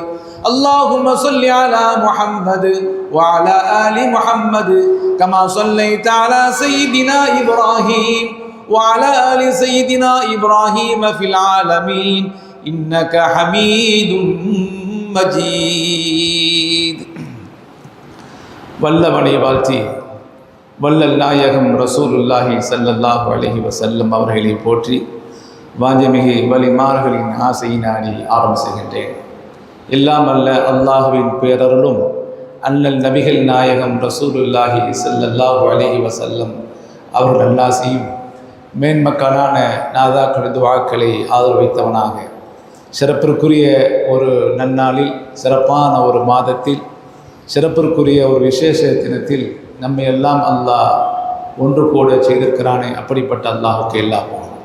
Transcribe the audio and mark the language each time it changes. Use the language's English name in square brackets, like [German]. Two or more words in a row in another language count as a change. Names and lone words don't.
[Arabic] اللهم صل على محمد وعلى آل محمد كما صليت على سيدنا إبراهيم وعلى آل سيدنا إبراهيم في العالمين إنك حميد مجيد. [Tamil] வல்லவனை வாழ்த்தி வல்லல் நாயகம் [Arabic] رسول الله صلى الله عليه وسلم [Tamil] அவர்களை போற்றி வாஞ்சமிகு வலிமார்களின் ஆசை நாடி ஆரம்பிக்கின்றேன். எல்லாம் அல்ல அல்லாஹுவின் பேரருளும் அண்ணல் நபிகள் நாயகம் [Arabic] رسول الله صلى الله عليه وسلم [Tamil] அவர்கள் அல்லாஹ்வையும் மேன்மக்களான நாதாக்கள் துஆக்களை ஆதரவைத்தவனாக சிறப்பிற்குரிய ஒரு நன்னாளில் சிறப்பான ஒரு மாதத்தில் சிறப்பிற்குரிய ஒரு விசேஷ தினத்தில் நம்மை எல்லாம் அல்லாஹ் ஒன்று கூட செய்திருக்கிறானே, அப்படிப்பட்ட அல்லாஹுக்கு எல்லா போகும்.